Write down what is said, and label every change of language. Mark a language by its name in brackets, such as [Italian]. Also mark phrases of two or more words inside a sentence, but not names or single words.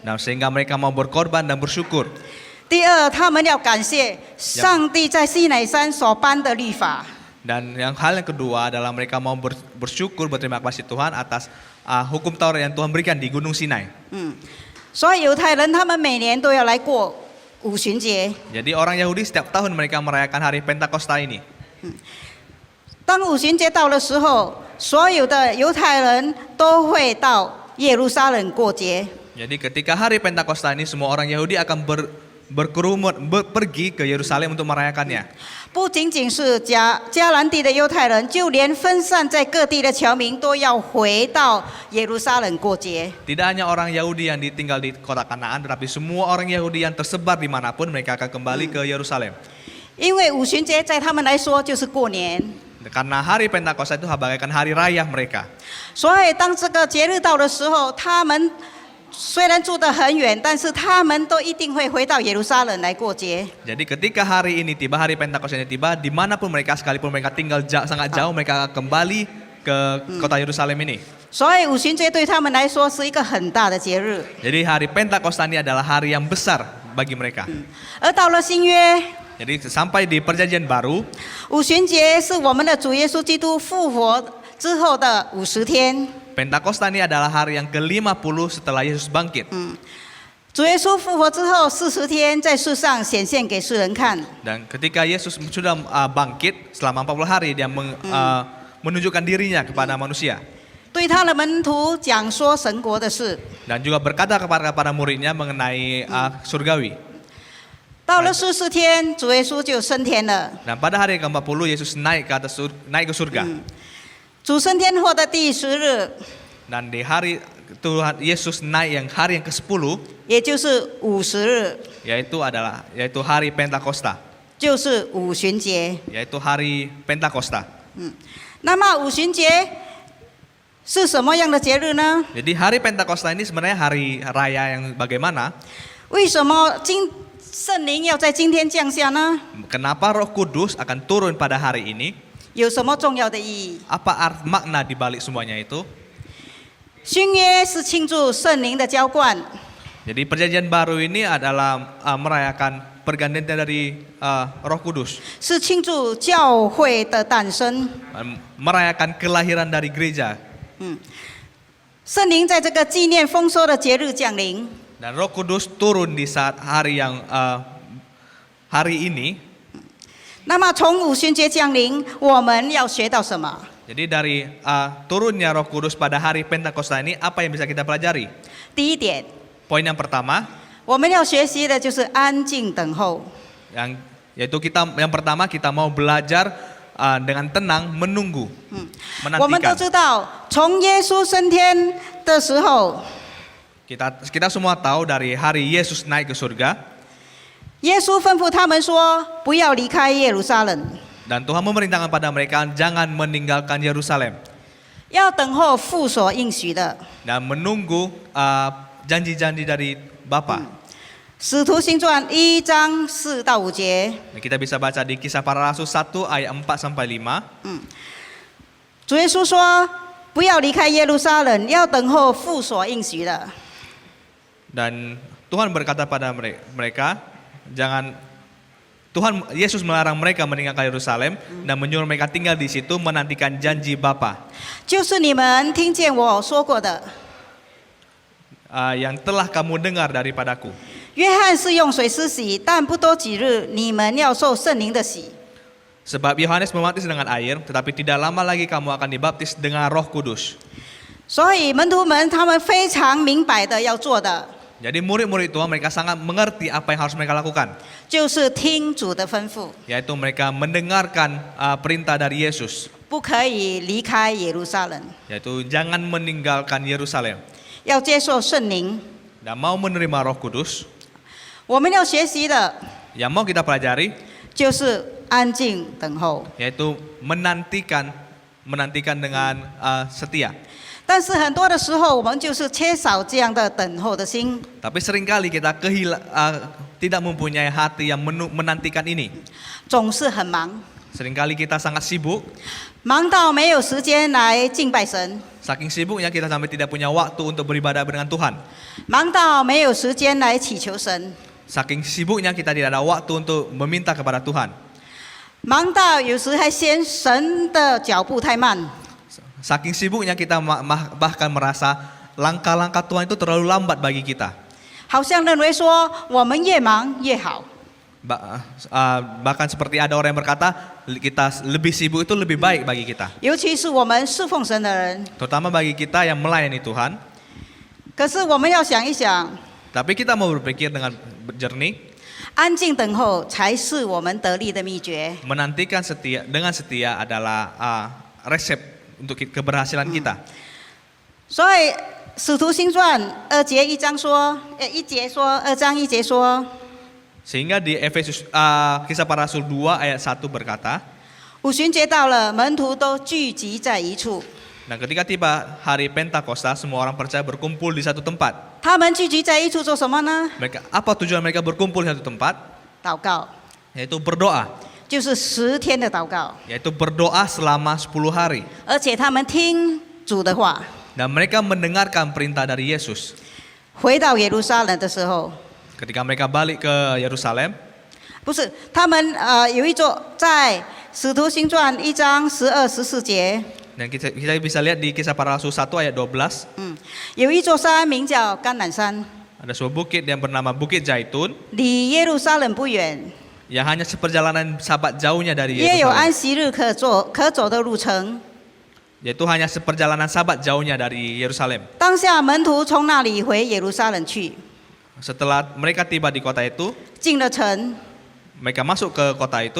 [Indonesian] Nah, sehingga mereka mau berkorban dan bersyukur. [Chinese] 第二，他们要感谢上帝在西乃山所颁的律法。 [Indonesian] Dan hal yang kedua adalah mereka mau bersyukur, berterima kasih Tuhan atas hukum Taurat yang Tuhan berikan di Gunung Sinai. [Chinese] 所以犹太人他们每年都要来过五旬节。 [Indonesian] Jadi orang Yahudi setiap tahun mereka merayakan hari Pentakosta ini. [Chinese] 当五旬节到的时候，所有的犹太人都会到耶路撒冷过节。 [Indonesian] Jadi ketika hari Pentakosta ini semua orang Yahudi akan berkerumun pergi ke Yerusalem untuk merayakannya. [Chinese] 不仅仅是迦南地的犹太人，就连分散在各地的侨民都要回到耶路撒冷过节。 [Indonesian] Tidak hanya orang Yahudi yang tinggal di kota Kanaan, tetapi semua orang Yahudi yang tersebar dimanapun mereka akan kembali ke Yerusalem. [Chinese] 因为五旬节在他们来说就是过年， [Indonesian] Karena hari Pentakosta itu bagaikan hari raya mereka. [Chinese] 所以当这个节日到的时候，他们虽然住得很远，但是他们都一定会回到耶路撒冷来过节。 [Indonesian] Jadi ketika hari ini tiba, hari Pentakosta ini tiba, dimanapun mereka sekalipun mereka tinggal sangat jauh, mereka akan kembali ke kota Yerusalem ini. [Chinese] 所以五旬节对他们来说是一个很大的节日。 [Indonesian] Jadi hari Pentakosta ini adalah hari yang besar bagi mereka. [Chinese] 而到了新约， [Indonesian] Jadi sampai di perjanjian baru, [Chinese] 五旬节是我们的主耶稣基督复活之后的50天。 [Indonesian] Pentakosta ini adalah hari yang ke-50 setelah Yesus bangkit. [Chinese] 主耶稣复活之后40天在世上显现给世人看。 [Indonesian] Dan ketika Yesus sudah bangkit selama 40 hari dia menunjukkan dirinya kepada manusia. [Chinese] 对他的门徒讲说神国的事。 [Indonesian] dan juga berkata kepada para muridnya mengenai surgawi. [Chinese] 到了44天，主耶稣就升天了。 [Indonesian] Dan pada hari ke-40 Yesus naik ke surga. [Chinese] 主升天后的第10日， [Indonesian] Dan di hari Tuhan Yesus naik yang hari yang ke-10 [Chinese] 也就是50日， [Indonesian] yaitu hari Pentakosta, [Chinese] 就是五旬节。 [Indonesian] yaitu hari Pentakosta. [Chinese] 那么五旬节是什么样的节日呢？ [Indonesian] Jadi hari Pentakosta ini sebenarnya hari raya yang bagaimana? [Chinese] 为什么圣灵要在今天降下呢？ [Indonesian] Kenapa Roh Kudus akan turun pada hari ini? [Chinese] 有什么重要的意义？ [Indonesian] Apa makna di balik semuanya itu? [Chinese] 新约是庆祝圣灵的浇灌， [Indonesian] Jadi perjanjian baru ini adalah merayakan pergantian dari Roh Kudus, [Chinese] 是庆祝教会的诞生。 [Indonesian] merayakan kelahiran dari gereja. [Chinese] 圣灵在这个纪念丰收的节日降临， [Indonesian] Dan Roh Kudus turun di saat hari yang hari ini. [Chinese] 那么从五旬节降临，我们要学到什么？ [Indonesian] Jadi dari turunnya Roh Kudus pada hari Pentakosta ini apa yang bisa kita pelajari? [Chinese] 第一点， [Indonesian] Poin yang pertama [Chinese] 我们要学习的就是安静等候。 [Indonesian] yaitu yang pertama kita mau belajar dengan tenang menunggu, [Chinese] 我们都 [Indonesian] menantikan. [Chinese] 知道，从耶稣升天的时候， [Indonesian] Kita semua tahu dari hari Yesus naik ke surga [Chinese] 耶稣吩咐他们说：“不要离开耶路撒冷， [Indonesian] dan Tuhan memerintahkan pada mereka jangan meninggalkan Yerusalem [Chinese] 要等候父所应许的。 [Indonesian] dan menunggu janji-janji dari Bapa. [Chinese] 使徒行传1章4到5节， [Indonesian] Kita bisa baca di Kisah Para Rasul 1 ayat 4 sampai 5. [Chinese] 主耶稣说：“不要离开耶路撒冷，要等候父所应许的。” [Indonesian] Dan Tuhan berkata pada mereka, Yesus melarang mereka meninggalkan Yerusalem dan menyuruh mereka tinggal di situ menantikan janji Bapa [Chinese] 就是你们听见我说过的。 [Indonesian] yang telah kamu dengar daripadaku. [Chinese] 约翰是用水施洗，但不多几日，你们要受圣灵的洗。 [Indonesian] Sebab Yohanes membaptis dengan air, tetapi tidak lama lagi kamu akan dibaptis dengan Roh Kudus. [Chinese] 所以门徒们他们非常明白的要做的， [Indonesian] Jadi murid-murid Tuhan mereka sangat mengerti apa yang harus mereka lakukan, [Chinese] 就是听主的吩咐， [Indonesian] yaitu mereka mendengarkan perintah dari Yesus, [Chinese] 不可以离开耶路撒冷， [Indonesian] yaitu jangan meninggalkan Yerusalem [Chinese] 要接受圣灵。 [Indonesian] dan mau menerima Roh Kudus. [Chinese] 我们要学习的 [Indonesian] Yang mau kita pelajari [Chinese] 就是安静等候。 [Indonesian] yaitu menantikan dengan setia. [Chinese] 但是很多的时候，我们就是缺少这样的等候的心， [Indonesian] Tapi seringkali kita tidak mempunyai hati yang menantikan ini. [Chinese] 总是很忙， [Indonesian] Seringkali kita sangat sibuk, [Chinese] 忙到没有时间来敬拜神， [Indonesian] saking sibuknya kita sampai tidak punya waktu untuk beribadah dengan Tuhan. [Chinese] 忙到没有时间来祈求神， [Indonesian] Saking sibuknya kita tidak ada waktu untuk meminta kepada Tuhan. [Chinese] 忙到有时还嫌神的脚步太慢。 [Indonesian] Saking sibuknya kita bahkan merasa langkah-langkah Tuhan itu terlalu lambat bagi kita. [Chinese] 好像认为说我们越忙越好， [Indonesian] Bahkan seperti ada orang yang berkata kita lebih sibuk itu lebih baik bagi kita. [Chinese] 尤其是我们侍奉神的人。 [Indonesian] Terutama bagi kita yang melayani Tuhan. [Chinese] 可是我们要想一想， [Indonesian] Tapi kita mau berpikir dengan jernih, [Chinese] 安静等候才是我们得力的秘诀。 [Indonesian] menantikan dengan setia adalah resep untuk keberhasilan kita. [Chinese] 所以使徒行传2节1章说，1节说，2章1节说， [Indonesian] Sehingga di Efesus Kisah Para Rasul 2 ayat 1 berkata, [Chinese] 五旬节到了，门徒都聚集在一处。 [Indonesian] dan ketika tiba hari Pentakosta, semua orang percaya berkumpul di satu tempat. [Chinese] 他们聚集在一处做什么呢？ [Indonesian] Apa tujuan mereka berkumpul di satu tempat? [Chinese] 祷告， [Indonesian] Yaitu berdoa. [Chinese] 就是10天的祷告， [Indonesian] Yaitu berdoa selama 10 hari. [Chinese] 而且他们听主的话。 [Indonesian] Dan mereka mendengarkan perintah dari Yesus. [Chinese] 回到耶路撒冷的时候， [Indonesian] Ketika mereka balik ke Yerusalem, [Chinese] 不是他们有一座在使徒行传1章12、14节， [Indonesian] dan kita bisa lihat di Kisah Para Rasul 1 ayat 12, [Chinese] 有一座山名叫橄榄山， [Indonesian] ada sebuah bukit yang bernama Bukit Zaitun [Chinese] 离耶路撒冷不远， [Indonesian] yang hanya seperjalanan sahabat jauhnya dari [Chinese] 也有安 [Indonesian] Yerusalem. [Chinese] 息日可走的路程。 [Indonesian] yaitu hanya seperjalanan sahabat jauhnya dari Yerusalem. [Chinese] 当下门徒从那里回耶路撒冷去， [Indonesian] Setelah mereka tiba di kota itu, [Chinese] 进了城， [Indonesian] mereka masuk ke kota itu.